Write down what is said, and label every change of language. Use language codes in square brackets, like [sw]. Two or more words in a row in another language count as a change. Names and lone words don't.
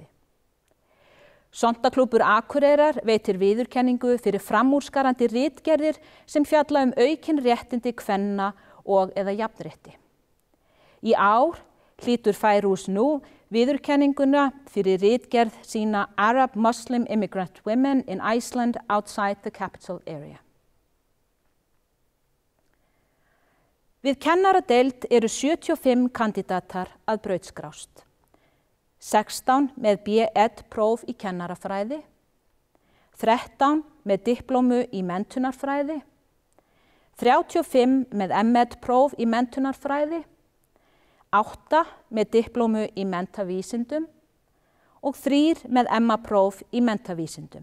[is] Sondaklúbbur Akureyrar veitir viðurkenningu fyrir framúrskarandi ritgerðir sem fjalla aukin réttindi kvenna og eða jafnrétti. Í ár hlýtur Fairuz nú viðurkenninguna fyrir ritgerð sína Arab Muslim Immigrant Women in Iceland Outside the Capital Area. Við kennaradeild eru 75 kandidatar að brautskrást. 16 með B.Ed-próf í kennarafræði, 13 með diplómu í menntunarfræði, 35 með M.Ed-próf í menntunarfræði, 8 með diplómu í menntavísindum og 3 með MA-próf í menntavísindum.